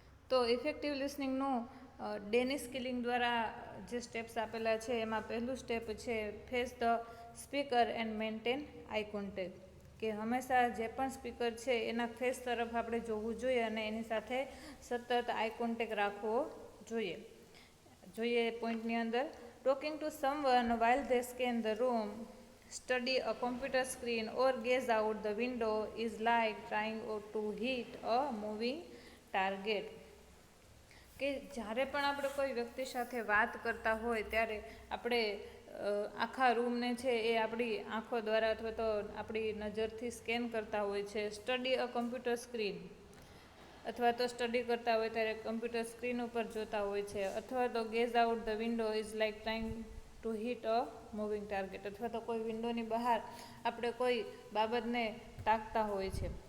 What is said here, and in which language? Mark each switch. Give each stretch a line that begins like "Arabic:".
Gujarati: તો ઇફેક્ટિવ લિસનિંગનું ડેની સ્કિલિંગ દ્વારા જે સ્ટેપ્સ આપેલા છે એમાં પહેલું સ્ટેપ છે
English: face the speaker and maintain eye contact,
Gujarati: કે હંમેશા જે પણ સ્પીકર છે એના ફેસ તરફ આપણે જોવું જોઈએ અને એની સાથે સતત આઈ કોન્ટેક્ટ રાખવો જોઈએ પોઈન્ટની અંદર.
English: Talking to someone while they scan the room, study a computer screen or gaze out the window is like trying to hit a moving target.
Gujarati: કે જ્યારે પણ આપણે કોઈ વ્યક્તિ સાથે વાત કરતા હોય ત્યારે આપણે આખા રૂમને છે એ આપણી આંખો દ્વારા અથવા તો આપણી નજરથી સ્કેન કરતા હોય છે.
English: study a computer screen
Gujarati: અથવા તો સ્ટડી કરતા હોય ત્યારે કમ્પ્યુટર સ્ક્રીન ઉપર જોતા હોય છે, અથવા તો
English: gaze out the window is like trying to hit a moving target,
Gujarati: અથવા તો કોઈ વિન્ડોની બહાર આપણે કોઈ બાબતને તાકતા હોય છે.